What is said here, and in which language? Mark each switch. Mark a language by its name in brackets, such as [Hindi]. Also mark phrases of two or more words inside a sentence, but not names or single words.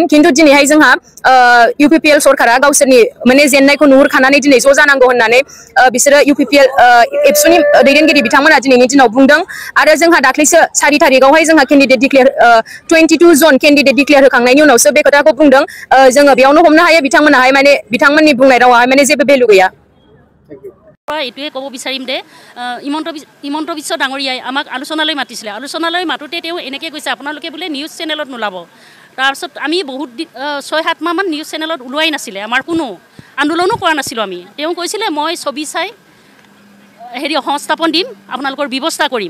[Bodo] खिन्थु दिनैहाय जोंहा इउपिपिएल सरकारा गावसोरनि माने जेननायखौ नुहुरखानानै दिनै ज' जानांगौ होननानै बिसोरो इउपिपिएल एबसुनि दैदेनगिरि बिथांमोना दिनैनि दिनाव बुंदों। आरो जोंहा दाख्लैसो 4 तारिखआवहाय जोंहा [English] candidate declare [Bodo] 22 जन [English] candidate declare [Bodo] होखांनायनि उनावसो बे खोथाखौ बुंदों। जोङो बेयावनो हमनो हायो बिथांमोनाहाय माने बिथांमोननि बुंनाय रावाहाय माने जेबो भेलु गैया। [Assamese] এইটোৱে ক'ব বিচাৰিম যে হিমন্ত বিশ্ব ডাঙৰীয়াই আমাক আলোচনালৈ মাতিছিলে। আলোচনালৈ মাতোঁতে তেওঁ এনেকৈ কৈছে আপোনালোকে বোলে [English] news channelত [Assamese] নোলাব। তাৰপিছত আমি বহুত 6-7 মাহমান [English] news channelত [Assamese] ওলোৱাই নাছিলে, আমাৰ কোনো আন্দোলনো কৰা নাছিলোঁ আমি। তেওঁ কৈছিলে মই ছবি চাই সংস্থাপন দিম, আপোনালোকৰ ব্যৱস্থা কৰিম।